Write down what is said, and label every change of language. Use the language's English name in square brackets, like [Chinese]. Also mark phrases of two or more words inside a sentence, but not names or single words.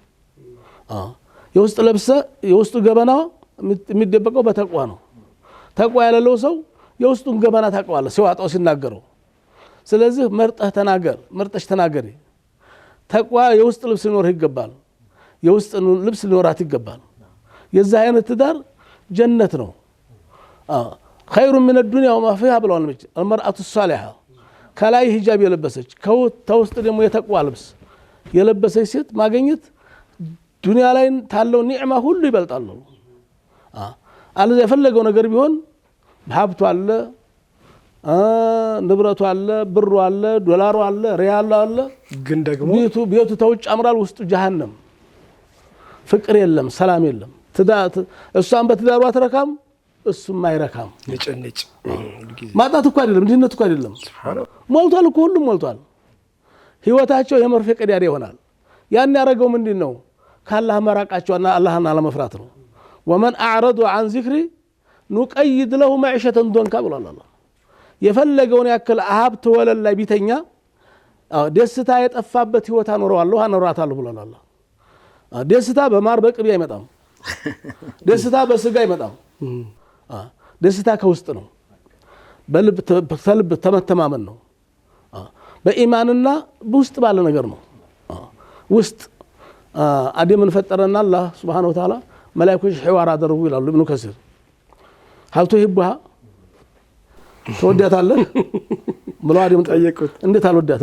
[Amharic] የውስጥ ለብሰ የውስጡ ገበና የሚደበቀው በተቋ ነው። ተቋ ያለለው ሰው የውስጡን ገበና ታውቀዋለህ ሲዋጣው ሲናገረው። ስለዚህ መርጠህ ተናገር፣ መርጠሽ ተናገሪ። ተቋ የውስጥ ልብስ ሊኖርህ ይገባል፣ የውስጥ ልብስ ሊኖራት ይገባል። የዛ አይነት ትዳር ጀነት ነው። [Arabic] خير من الدنيا وما فيها [Amharic] ብለዋል። [Arabic] المرأة الصالحة [Amharic] ከላይ ሂጃብ የለበሰች ከውስጥ ደግሞ የተቋ ልብስ የለበሰች ሴት ማግኘት ዱንያ ላይ ታለው ኒዕማ ሁሉ ይበልጣል። አለዚ የፈለገው ነገር ቢሆን ሀብቱ አለ፣ ንብረቱ አለ፣ ብሩ አለ፣ ዶላሩ አለ፣ ሪያሉ አለ፣ ግን ደግሞ ቤቱ ተውጭ አምራል፣ ውስጡ ጀሃነም። ፍቅር የለም፣ ሰላም የለም። እሷን በትዳሯ አትረካም፣ እሱም አይረካም። ንጭንጭ ማጣት እኮ አይደለም ድህነት እኮ አይደለም። ሞልቷል እኮ ሁሉም ሞልቷል። ህይወታቸው የመርፌ ቀዳዳ ይሆናል። ያን ያደረገው ምንድነው? ካላህ መራቃቸውና አላህን አለመፍራት ነው። [Arabic] ومن أعرض عن ذكري نقيد له معيشة ضنكا [Amharic] ብሏል አላህ። የፈለገውን ያክል ሀብት ወለል ላይ ቢተኛ ደስታ የጠፋበት ህይወት አኖረዋለሁ አኖራታለሁ ብሏል አላህ። ደስታ በማር በቅቤ አይመጣም። ደስታ በስጋ አይመጣም። ደስታ ከውስጥ ነው። በልብ ተመተማመን ነው። በኢማንና በውስጥ ባለ ነገር ነው። ውስጥ አደምን ፈጠረና አላህ [Arabic] سبحانه وتعالى [Amharic] መላእክቶች ሒዋር አደረጉ ይላሉ ኢብኑ ከሲር። [Arabic] هل تحبها [Amharic] ተወዳታለህ ብለው አደም ጠየቁት። እንዴት አልወዳትም?